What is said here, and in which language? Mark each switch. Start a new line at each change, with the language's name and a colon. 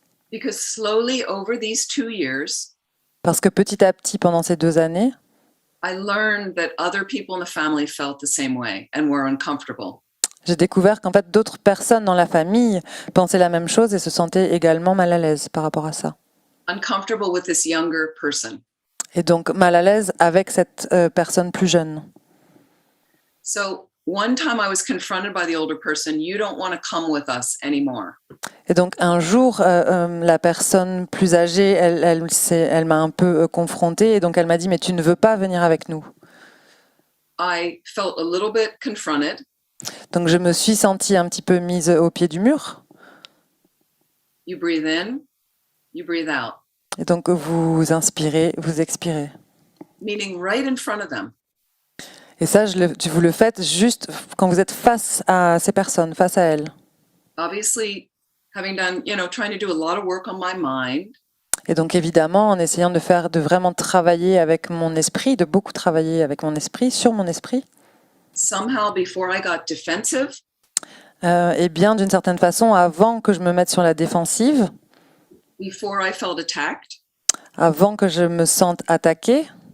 English: Because slowly over these 2 years,
French: Parce que petit à petit, pendant ces 2 années,
English: I learned that other people in the family felt the same way and were uncomfortable.
French: j'ai découvert qu'en fait, d'autres personnes dans la famille pensaient la même chose et se sentaient également mal à l'aise par rapport à ça.
English: Uncomfortable with this younger person.
French: Et donc mal à l'aise avec cette personne plus jeune.
English: So one time I was confronted by the older person, you don't want to come with us anymore.
French: Et donc un jour, la personne plus âgée, elle m'a un peu confrontée et donc elle m'a dit, mais tu ne veux pas venir avec nous.
English: I felt a little bit confronted.
French: Donc je me suis sentie un petit peu mise au pied du mur.
English: You breathe in, you breathe out,
French: Et donc vous inspirez, vous expirez.
English: meaning right in front of them.
French: Et ça, vous le faites juste quand vous êtes face à ces personnes, face à elles.
English: Obviously, having done, trying to do a lot of work on my mind,
French: Et donc évidemment, en essayant de vraiment travailler avec mon esprit, de beaucoup travailler avec mon esprit, sur mon esprit,
English: somehow before I got defensive,
French: et bien d'une certaine façon, avant que je me mette sur la défensive,
English: before I felt attacked,
French: avant que je me sente attaquée,